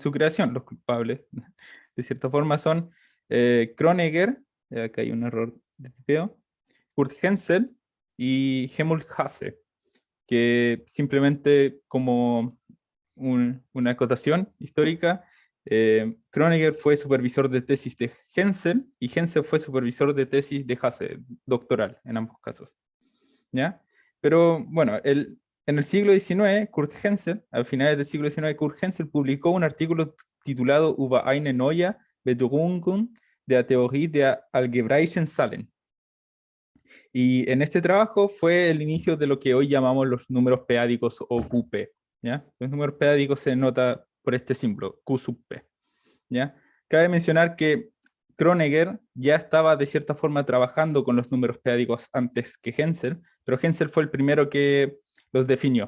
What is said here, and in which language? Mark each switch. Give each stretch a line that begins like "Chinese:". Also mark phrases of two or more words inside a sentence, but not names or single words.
Spanish: su creación, los culpables, de cierta forma son Kronecker, acá hay un error de tipeo, Kurt Hensel y Helmut Hasse, que simplemente como una acotación histórica, Kronecker fue supervisor de tesis de Hensel y Hensel fue supervisor de tesis de Hasse, doctoral en ambos casos. ¿Ya? Pero bueno, en el siglo XIX, Kurt Hensel, a finales del siglo XIX, Kurt Hensel publicó un artículo titulado Über eine neue Betreuung der Theorie der algebraischen Zahlen. Y en este trabajo fue el inicio de lo que hoy llamamos los números peádicos o QP. ¿Ya? Los números peádicos se nota por este símbolo, Q sub P. ¿Ya? Cabe mencionar que Kronecker ya estaba de cierta forma trabajando con los números peádicos antes que Hensel, pero Hensel fue el primero que los definió.